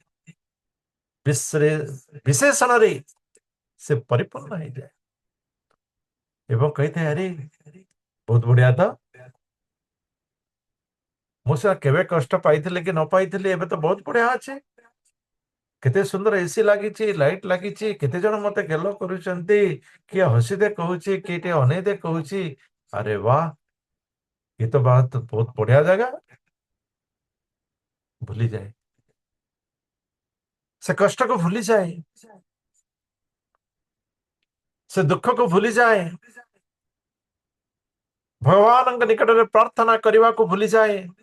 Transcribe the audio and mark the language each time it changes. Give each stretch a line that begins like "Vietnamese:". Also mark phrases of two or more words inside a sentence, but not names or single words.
Odia: ବିଶେଷଣରେ ସେ ପରିପୂର୍ଣ୍ଣ ହେଇଯାଏ ଏବଂ କହିଥାଏ, ଆରେ ବହୁତ ବଢିଆ ତ, ମୁଁ ସେଟା କେବେ କଷ୍ଟ ପାଇଥିଲି କି ନ ପାଇଥିଲି, ଏବେ ତ ବହୁତ ବଢିଆ ଅଛି। କେତେ ସୁନ୍ଦର ଏସି ଲାଗିଛି, ଲାଇଟ ଲାଗିଛି, କେତେ ଜଣ ମତେ ଗେଲ କରୁଛନ୍ତି, କିଏ ହସି ଦେ କହୁଛି, କିଏ ଟିକେ ଅନେଇ ଦେ କହୁଛି। ଆରେ ବାହ,
Hindi: ये तो बात बहुत बढ़िया ଜାଗା।
Odia: ଭୁଲିଯାଏ, ସେ କଷ୍ଟକୁ ଭୁଲିଯାଏ, ସେ ଦୁଃଖକୁ ଭୁଲିଯାଏ, ଭଗବାନଙ୍କ ନିକଟରେ ପ୍ରାର୍ଥନା କରିବାକୁ ଭୁଲିଯାଏ